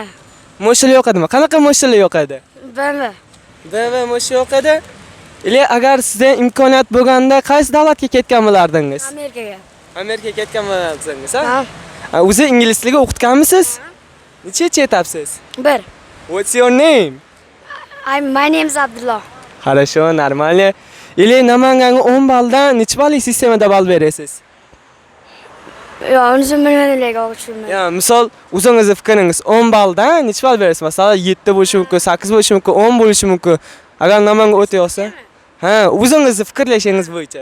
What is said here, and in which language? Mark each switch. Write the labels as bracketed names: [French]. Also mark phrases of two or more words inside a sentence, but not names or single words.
[Uzbek] Moshina yoqadimi? Qanaqa moshina yoqadi? BMW. Moshina yoqadi. Ile agar sizda imkoniyat bo'lganda qaysi davlatga ketgan bo'lardingiz? Amerikaga. Amerikaga ketgan bo'lardingiz, ha? Ha. O'zi ingliz tiliga o'qitganmisiz? Necha etapsiz? 1. [English] What's your name? My name is Abdullah. [Russian] Хорошо, нормально. [Uzbek] Ile Namanganga 10 balldan necha ballik sistemada ball berasiz? Yo, o'zim bilmayman, o'qishimni. Ya, misol, o'zingizning fikringiz 10 balldan necha ball berasiz? Masalan, 7 bo'lishi mumkin, 8 bo'lishi mumkin, 10 bo'lishi mumkin. Agar Namanga o'ta olsa, o'zingizning fikrlashingiz bo'yicha.